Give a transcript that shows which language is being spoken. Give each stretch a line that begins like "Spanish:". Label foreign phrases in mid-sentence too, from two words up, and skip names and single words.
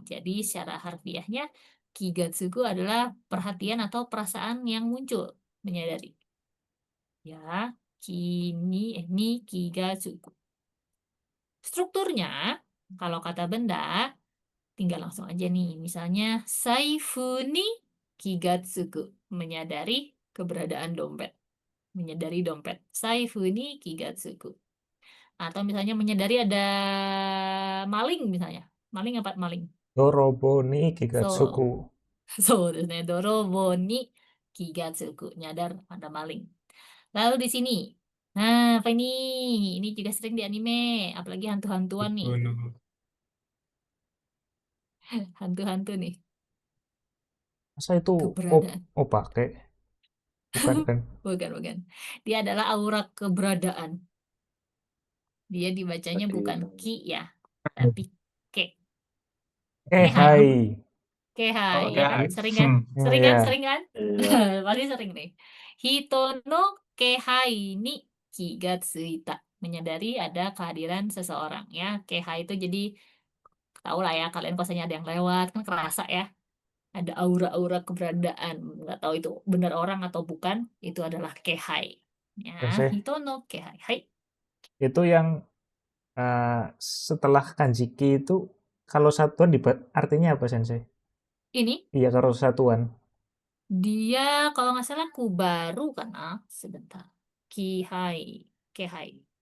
Indonesian: Jadi secara harfiahnya, kigatsuku adalah perhatian atau perasaan yang muncul, menyadari.
Japanese: Ya, に気付く.
Indonesian: Strukturnya, kalau kata benda, tinggal langsung aja nih. Misalnya,
Japanese: 財布に気付く,
Indonesian: menyadari keberadaan dompet. Menyadari dompet.
Japanese: 財布に気付く.
Indonesian: Atau misalnya menyadari ada maling misalnya. Maling apa maling?
Japanese: 泥棒に So, kigatsuku. 泥棒に気付く.
Indonesian: Nyadar ada maling. Lalu di sini. Nah, apa ini? Ini juga sering di anime. Apalagi hantu-hantuan nih.
Japanese: Kono.
Indonesian: Hantu-hantu nih. Masa itu Keberadaan. pakai? Bukan kan? Bukan. Dia adalah aura keberadaan. Dia dibacanya Berarti bukan ki ya, tapi ke.
Japanese: hai. Kehai, Oh,
Indonesian: ya kan?
English: guys.
Indonesian: Sering kan? Oh, Sering kan? ya. Sering kan? Iya. Pasti sering nih.
Japanese: 人の気配に気付いた.
Indonesian: Menyadari ada kehadiran seseorang ya. Kehai itu jadi tahu lah ya kalian kosannya ada yang lewat kan kerasa ya. Ada aura-aura keberadaan. Nggak tahu itu benar orang atau bukan. Itu adalah kehai. Ya,
Japanese: Sensei, 人の気配。はい.
Indonesian: itu yang setelah kanjiki itu kalau satuan artinya apa, Sensei? Ini Iya, kalau satuan. dia kalau nggak salah kubaru kan? Sebentar. Kihai. Kehai.